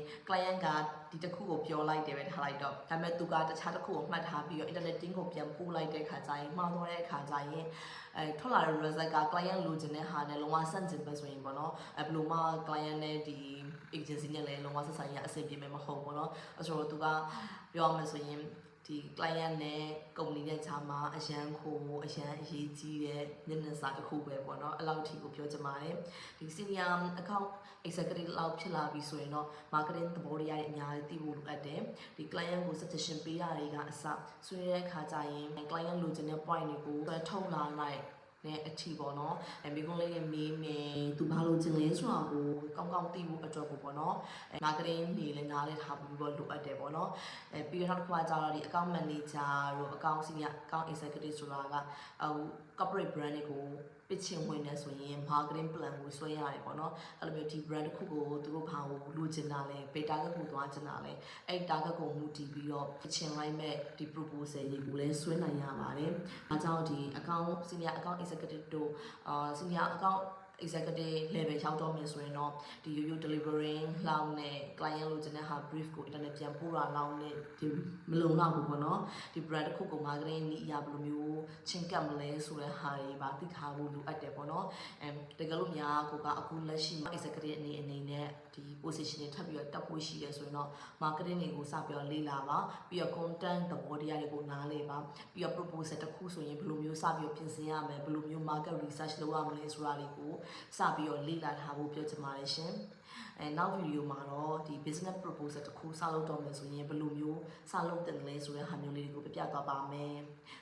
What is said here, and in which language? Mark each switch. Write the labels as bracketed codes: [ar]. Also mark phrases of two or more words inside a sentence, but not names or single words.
[my] client ကဒီတစ်ခုကိုပြောလိုက်တယ်ပဲထားလိုက်တော့ဒါပေမဲ့သူကတခြားတစ်ခုကိုမှတ်ထားပြီးတော့ [en] internet team [my] ကိုပြန်ပို့လိုက်တဲ့ခါကျရင်မှားသွားတဲ့အခါကျရင်ထွက်လာတဲ့ result က client လိုချင်တဲ့ဟာနဲ့လုံးဝဆန့်ကျင်ပဲဆိုရင်ပေါ့နော်ဘယ်လိုမှ client နဲ့ဒီ agency နဲ့လည်းလုံးဝဆက်ဆံရေးအဆင်ပြေမယ်မဟုတ်ဘူးနော်ဆိုတော့သူကပြောရမယ်ဆိုရင်ဒီ client နဲ့ company နဲ့ခြားမှာအရန်ခိုးအရန်အရေးကြီးတဲ့ညနေစာတစ်ခုပဲပေါ့နော်အဲ့ လောက်ထိကိုပြောချင်ပါတယ်ဒီ [en] senior account executive [my] လောက်ဖြစ်လာပြီဆိုရင်တော့ marketing သဘောတရားတွေအများကြီးသိဖို့လိုအပ်တယ်ဒီ client ကို suggestion ပေးရတွေကအစဆွေးနွေးတဲ့အခါကျရင် client လိုချင်တဲ့ point တွေကိုထုတ်လာလိုက်နဲ့အထီပေါ့နော်မိကုန်းလေးနဲ့မေးမယ်သူဘာလို့ချင်လဲဆိုတာကိုကောင်းကောင်းသိဖို့အတွက်ကိုပေါ့နော်marketing နေလည်းနားလည်ထား ပြီးတော့လိုအပ်တယ်ပေါ့နော်ပြီးတော့နောက်တစ်ခုကကျတော့ဒီ [en] account manager [my] တို့ [en] account senior account executive [my] ဆိုတာက [en] corporate brand [my] တွေကို pitching ဝင်နေဆိုရင် [en] marketing plan [my] ကိုဆွဲရတယ်ပေါ့နော်အဲ့လိုမျိုးဒီ brand တစ်ခုကိုသူတို့ဘာကိုလိုချင်တာလဲဘယ် target ကိုသွားချ င်တာလဲအဲ့ target ကိုမူတည်ပြီးတော့ pitching လိုက်မဲ့ဒီ proposal တွေကိုလည်းဆွဲနိုင်ရပါတယ်။အားကြောင့်ဒီ [en] account senior account executive [my] တို့ [en] senior account executive level [my] ရောက်တော့မယ်ဆိုရင်တော့ဒီရိုးရိုး delivering လောက်နဲ့ client လိုချင်တဲ့ဟာ brief ကို internet ပြန်ပို့တာလောက်နဲ့ဒီမလုံလောက်ဘူးပေါ့နော်ဒီ brand တစ်ခုကို marketing နည်းအရာဘယ်လိုမျိုး ချင်းကပ်မလဲဆိုတဲ့ဟာတွေပါသိထားဖို့လိုအပ်တယ်ပေါ့နော်တကယ်လို့များကိုကအခုလက်ရှိ executive အနေနဲ့ဒီ position တွေထပ်ပြီးတော့တက်ဖို့ရှိတယ်ဆိုရင်တော့ marketing တွေကိုစပြီးတော့လေ့လာပါပြီးတော့ content သဘောတရားတွေကိုနားလည်ပါပြီးတော့ proposal တစ်ခုဆိုရင်ဘယ်လိုမျိုးစပြီးတော့ပြင်ဆင်ရမယ်ဘယ်လိုမျိုး [en] market research [my] လုပ်ရမလဲဆိုတာတွေကိုစပြီးတော့လေ့လာထားဖို့ပြောချင်ပါတယ်ရှင်နောက်ဗီဒီယိုမှာတော့ဒီ [en] business proposal [my] တစ်ခုစလုပ်တော့မယ်ဆိုရင်ဘယ်လိုမျိုးစလုပ်တယ်လဲဆိုတဲ့ဟာမျိုးလေးတွေကိုပြပြသွားပါမယ်